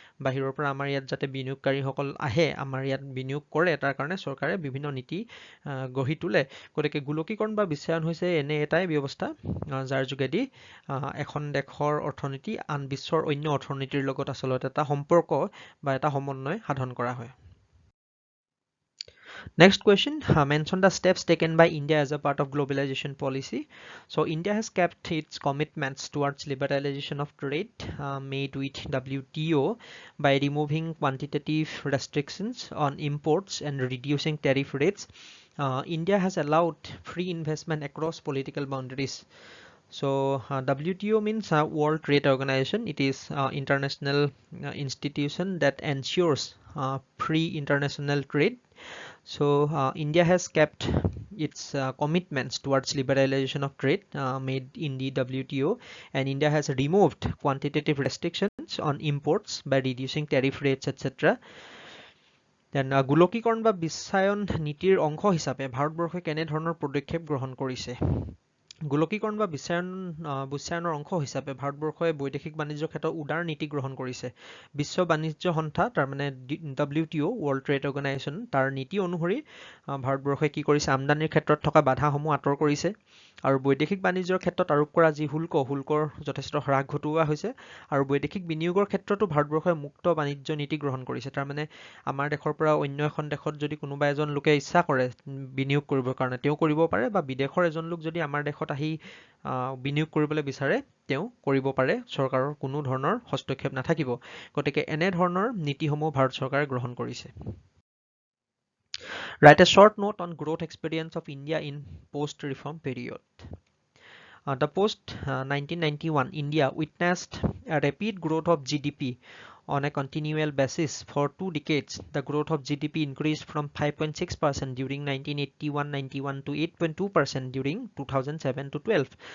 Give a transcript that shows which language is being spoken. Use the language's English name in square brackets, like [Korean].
[Assamese] বাহিৰৰ পৰা আমাৰ ইয়াত যাতে বিনিয়োগকাৰীসকল আহে, আমাৰ ইয়াত বিনিয়োগ কৰে, তাৰ কাৰণে চৰকাৰে বিভিন্ন নীতি গঢ়ি তোলে। গতিকে গোলকীকৰণ বা বিশ্বায়ন হৈছে এনে এটাই ব্যৱস্থা যাৰ যোগেদি এখন দেশৰ অৰ্থনীতি আন বিশ্বৰ অন্য অৰ্থনীতিৰ লগত আচলতে এটা সম্পৰ্ক বা এটা সমন্বয় সাধন কৰা হয়। [English] Next question, mention the steps taken by India as a part of globalization policy. So India has kept its commitments towards liberalization of trade made with WTO by removing quantitative restrictions on imports and reducing tariff rates. India has allowed free investment across political boundaries. So WTO means World Trade Organization. It is international institution that ensures free international trade. So India has kept its commitments towards liberalization of trade made in the WTO, and India has removed quantitative restrictions on imports by reducing tariff rates, etc. Then [Assamese] গোলকীকৰণ বা বিশ্বায়ন নীতিৰ অংশ হিচাপে ভাৰতবৰ্ষই কেনেধৰণৰ পদক্ষেপ গ্ৰহণ কৰিছে? গোলকীকৰণ বা বিশ্বায়নৰ অংশ হিচাপে ভাৰতবৰ্ষই বৈদেশিক বাণিজ্যৰ ক্ষেত্ৰত উদাৰ নীতি গ্ৰহণ কৰিছে। বিশ্ব বাণিজ্য সন্থা, তাৰমানে WTO, ৱৰ্ল্ড ট্ৰেড অৰ্গেনাইজেশ্যন, তাৰ নীতি অনুসৰি ভাৰতবৰ্ষই কি কৰিছে, আমদানিৰ ক্ষেত্ৰত থকা বাধাসমূহ আঁতৰ কৰিছে, আৰু বৈদেশিক বাণিজ্যৰ ক্ষেত্ৰত আৰোপ কৰা যি শুল্কৰ যথেষ্ট হ্ৰাস ঘটোৱা হৈছে, আৰু বৈদেশিক বিনিয়োগৰ ক্ষেত্ৰতো ভাৰতবৰ্ষই মুক্ত বাণিজ্য নীতি গ্ৰহণ কৰিছে। তাৰমানে আমাৰ দেশৰ পৰা অন্য এখন দেশত যদি কোনোবা এজন লোকে ইচ্ছা কৰে বিনিয়োগ কৰিবৰ কাৰণে, তেওঁ কৰিব পাৰে, বা বিদেশৰ এজন লোক যদি আমাৰ দেশত আহি বিনিয়োগ কৰিবলৈ বিচাৰে তেওঁ কৰিব পাৰে, চৰকাৰৰ কোনো ধৰণৰ হস্তক্ষেপ নাথাকিব। গতিকে এনেধৰণৰ নীতিসমূহ ভাৰত চৰকাৰে গ্ৰহণ কৰিছে। [English] Write a short note on growth experience of India in post-reform period. The post-1991 India witnessed a rapid growth of GDP on a continual basis for 2 decades. The growth of GDP increased from 5.6% during 1981-91 to 8.2% during 2007 to 12.